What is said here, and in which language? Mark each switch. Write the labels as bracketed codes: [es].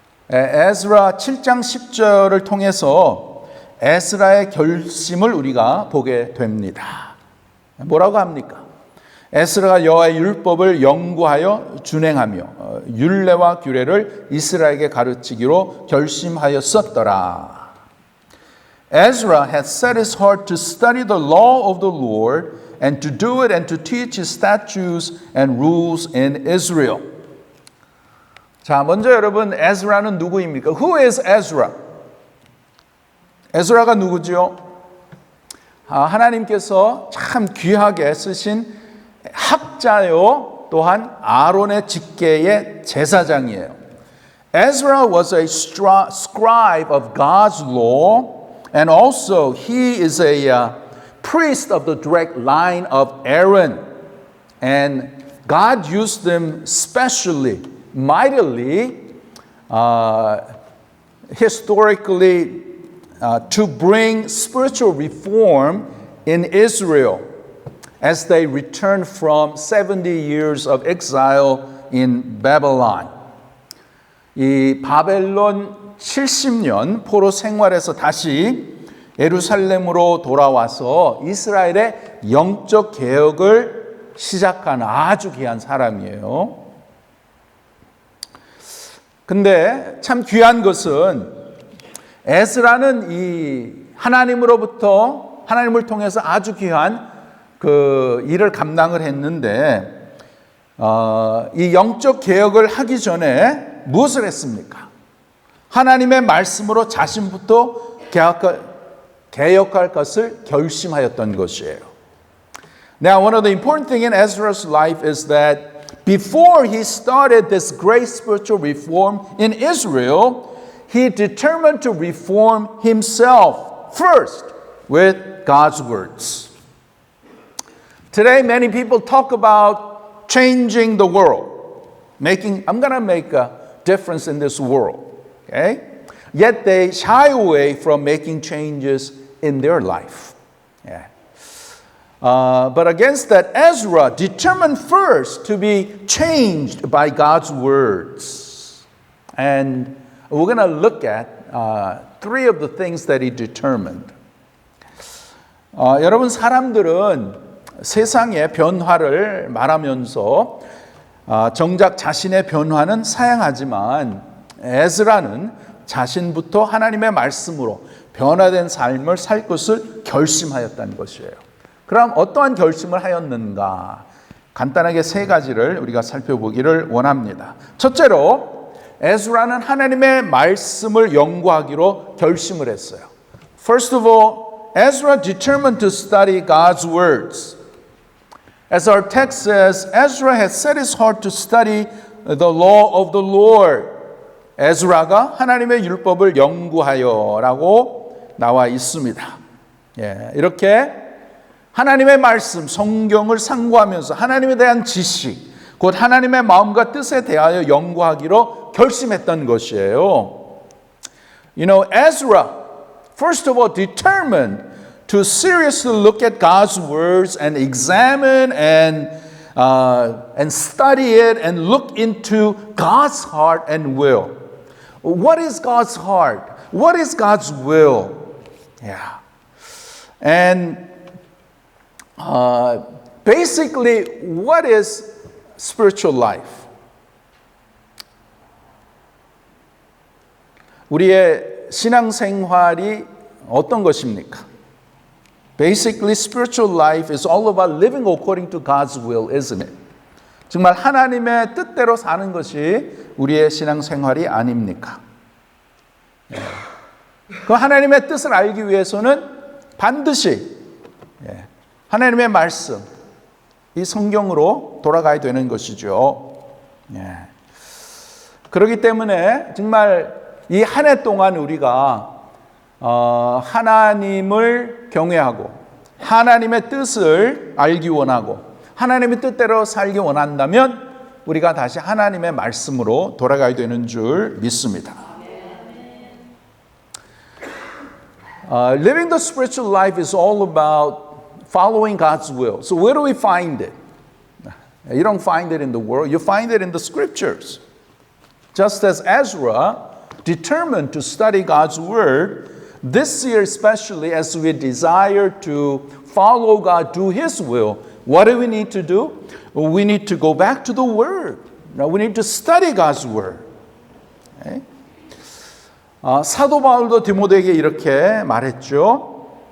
[ko] 에스라 7장 10절을 통해서 에스라의 결심을 우리가 보게 됩니다. 뭐라고 합니까? 에스라가 여호와의 율법을 연구하여 준행하며 율례와 규례를 이스라엘에게 가르치기로 결심하였었더라. [en] Ezra had set his heart to study the law of the Lord and to do it and to teach his statutes and rules in Israel. [ko] 자, 먼저 여러분, 에스라는 누구입니까? [en] Who is Ezra? [ko] 에스라가 누구죠? 하나님께서 참 귀하게 쓰신 학자요, 또한 아론의 직계의 제사장이에요. [en] Ezra was a scribe of God's law, and also he is a priest of the direct line of Aaron. And God used him specially, mightily, historically, to bring spiritual reform in Israel as they returned from 70 years of exile in Babylon. [ko] 이 바벨론 70년 포로 생활에서 다시 예루살렘으로 돌아와서 이스라엘의 영적 개혁을 시작한 아주 귀한 사람이에요. 근데 참 귀한 것은 에스라는 이 하나님으로부터 하나님을 통해서 아주 귀한 그 일을 감당을 했는데 이 영적 개혁을 하기 전에 무엇을 했습니까? 하나님의 말씀으로 자신부터 개혁할 것을 결심하였던 것이에요. [en] Now, one of the important things in Ezra's life is that before he started this great spiritual reform in Israel, he determined to reform himself first with God's words. Today, many people talk about changing the world, I'm going to make a difference in this world. Okay? Yet they shy away from making changes in their life. Yeah. But against that, Ezra determined first to be changed by God's words. And we're going to look at three of the things that he determined. [ko] 여러분, 사람들은 세상의 변화를 말하면서 정작 자신의 변화는 사양하지만 에스라는 자신부터 하나님의 말씀으로 변화된 삶을 살 것을 결심하였다는 것이에요. 그럼 어떠한 결심을 하였는가? 간단하게 세 가지를 우리가 살펴보기를 원합니다. 첫째로 에스라는 하나님의 말씀을 연구하기로 결심을 했어요. [en] First of all, Ezra determined to study God's words. As our text says, Ezra had set his heart to study the law of the Lord. [ko] 에스라가 하나님의 율법을 연구하여라고 나와 있습니다. 예, 이렇게 하나님의 말씀, 성경을 상고하면서 하나님에 대한 지식, 곧 하나님의 마음과 뜻에 대하여 연구하기로 결심했던 것이에요. [en] You know, Ezra, first of all, determined to seriously look at God's words and examine and study it and look into God's heart and will. What is God's heart? What is God's will? Yeah. And Basically, what is spiritual life? [ko] 우리의 신앙생활이 어떤 것입니까? [en] Basically, spiritual life is all about living according to God's will, isn't it? [ko] 정말 하나님의 뜻대로 사는 것이 우리의 신앙생활이 아닙니까? 그 하나님의 뜻을 알기 위해서는 반드시 하나님의 말씀, 이 성경으로 돌아가야 되는 것이죠. 그렇기 때문에 정말 이 한 해 동안 우리가 하나님을 경외하고 하나님의 뜻을 알기 원하고 하나님의 뜻대로 살기 원한다면 우리가 다시 하나님의 말씀으로 돌아가야 되는 줄 믿습니다. [en] Living the spiritual life is all about following God's will. So where do we find it? You don't find it in the world. You find it in the scriptures. Just as Ezra determined to study God's word, this year especially as we desire to follow God, do His will, what do we need to do? We need to go back to the word. Now we need to study God's word. Okay? [ko] 사도 바울도 디모데에게 이렇게 말했죠.